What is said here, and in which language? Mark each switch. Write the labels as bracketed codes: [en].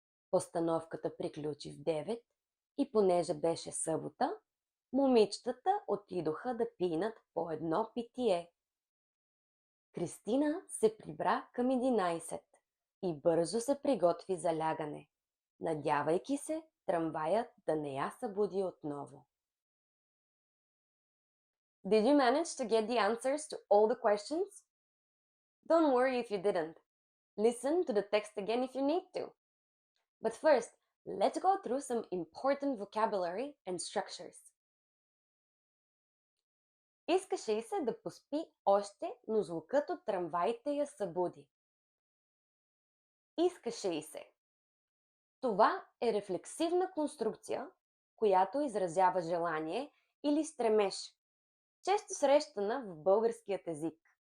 [bg] Постановката приключи в 9 и понеже беше събота, момичетата отидоха да пинат по едно питие. Кристина се прибра към 11 и бързо се приготви за лягане, надявайки се трамваят да не я събуди отново. [en] Did you manage to get the answers to all the questions? Don't worry if you didn't. Listen to the text again if you need to. But first, let's go through some important vocabulary and structures. [bg] Искаше й се да поспи още, но звукът от трамваите я събуди. Искаше й се. Това е рефлексивна конструкция, която изразява желание или стремеж, често срещана в българският език.